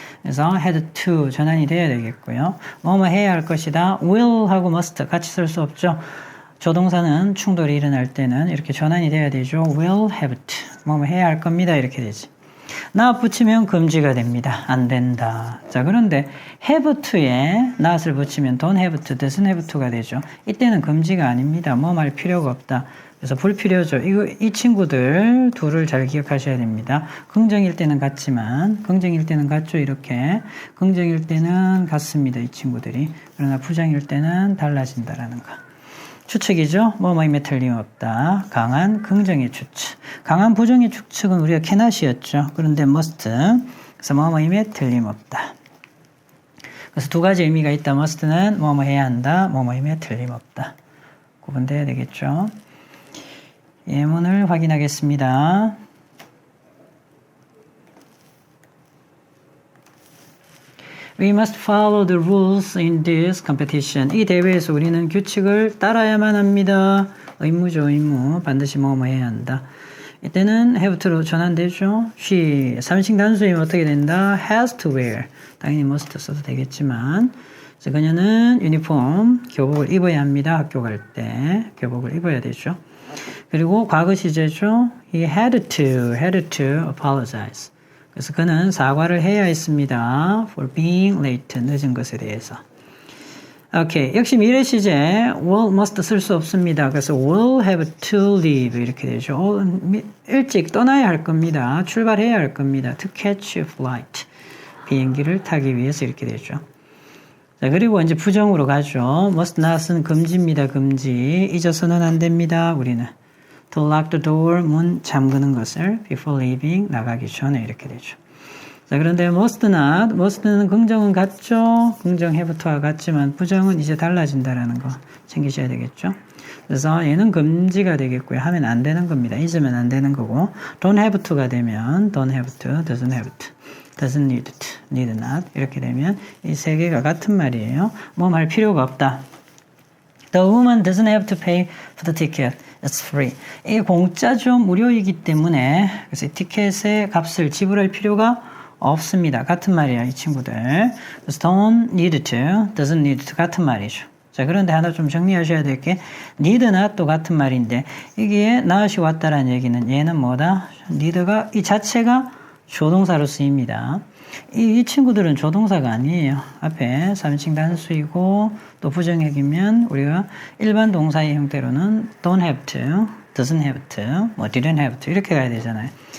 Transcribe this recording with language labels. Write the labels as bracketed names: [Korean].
[Korean] 그래서 had to 전환이 돼야 되겠고요. 뭐뭐 해야 할 것이다. will하고 must 같이 쓸 수 없죠. 조동사는 충돌이 일어날 때는 이렇게 전환이 돼야 되죠. will have to. 뭐뭐 해야 할 겁니다. 이렇게 되지. not 붙이면 금지가 됩니다. 안 된다. 자, 그런데 have to에 not을 붙이면 don't have to, doesn't have to가 되죠. 이때는 금지가 아닙니다. 뭐 말 필요가 없다. 그래서 불필요죠. 이 친구들 둘을 잘 기억하셔야 됩니다. 긍정일 때는 같지만, 긍정일 때는 같죠. 이렇게. 긍정일 때는 같습니다. 이 친구들이. 그러나 부정일 때는 달라진다라는 거. 추측이죠. 뭐뭐임에 틀림없다. 강한 긍정의 추측. 강한 부정의 추측은 우리가 cannot이었죠. 그런데 must. 그래서 뭐뭐임에 틀림없다. 그래서 2가지 의미가 있다. must는 뭐뭐 해야 한다. 뭐뭐임에 틀림없다. 구분돼야 되겠죠. 예문을 확인하겠습니다. [English] We must follow the rules in this competition. [Korean] 이 대회에서 우리는 규칙을 따라야만 합니다. 의무죠, 의무. 반드시 뭐뭐 해야 한다. 이때는 have to로 전환되죠. she, 3인칭 단수이면 어떻게 된다? [English] has to wear. [Korean] 당연히 must 써도 되겠지만. 그래서 그녀는 유니폼, 교복을 입어야 합니다. 학교 갈 때. 교복을 입어야 되죠. 그리고 과거 시제죠. [English] He had to apologize. [Korean] 그래서 그는 사과를 해야 했습니다. [English] For being late. [Korean] 늦은 것에 대해서. 오케이. 역시 미래 시제 will, must 쓸 수 없습니다. 그래서 will have to leave 이렇게 되죠. 일찍 떠나야 할 겁니다. 출발해야 할 겁니다. [English] To catch a flight. [Korean] 비행기를 타기 위해서 이렇게 되죠. 자, 그리고 이제 부정으로 가죠. must not은 금지입니다. 금지. 잊어서는 안 됩니다. 우리는. [English] To lock the door, [Korean] 문 잠그는 것을 [English] before leaving, [Korean] 나가기 전에 이렇게 되죠. 자, 그런데 must not, must는 긍정은 같죠. 긍정 have to와 같지만 부정은 이제 달라진다라는 거 챙기셔야 되겠죠. 그래서 얘는 금지가 되겠고요. 하면 안 되는 겁니다. 잊으면 안 되는 거고 don't have to가 되면 don't have to, doesn't have to, doesn't need to, need not 이렇게 되면 이 세 개가 같은 말이에요. 뭐 말 필요가 없다. [English] The woman doesn't have to pay for the ticket. It's free. [Korean] 이게 공짜죠. 무료이기 때문에 그래서 이 티켓의 값을 지불할 필요가 없습니다. 같은 말이에요. 이 친구들. 그래서 don't need to, doesn't need to 같은 말이죠. 자, 그런데 하나 좀 정리하셔야 될 게 need not 또 같은 말인데 이게 not이 왔다라는 얘기는 얘는 뭐다? need가 이 자체가 조동사로 쓰입니다. 이 친구들은 조동사가 아니에요. 앞에 3인칭 단수이고 또 부정형이면 우리가 일반 동사의 형태로는 don't have to, doesn't have to, 뭐 didn't have to 이렇게 가야 되잖아요.